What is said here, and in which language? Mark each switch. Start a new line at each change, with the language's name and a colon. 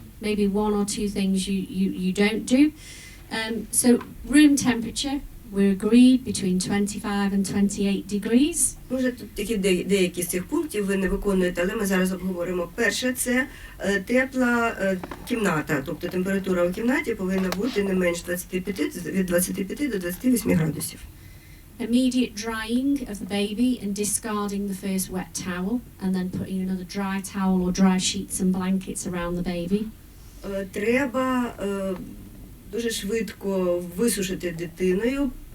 English: Maybe one or two things you don't do. So room temperature, we're agreed between 25 and 28 degrees.
Ukrainian: Може, тут такі деякі з цих пунктів ви не виконуєте, але ми зараз обговоримо. Перше, це тепла кімната, тобто температура у кімнаті повинна бути не менш від 25 до 28 градусів.
English: Immediate drying of the baby and discarding the first wet towel and then putting another dry towel or dry sheets and blankets around the baby.
Ukrainian: Треба дуже швидко висушити дитиною.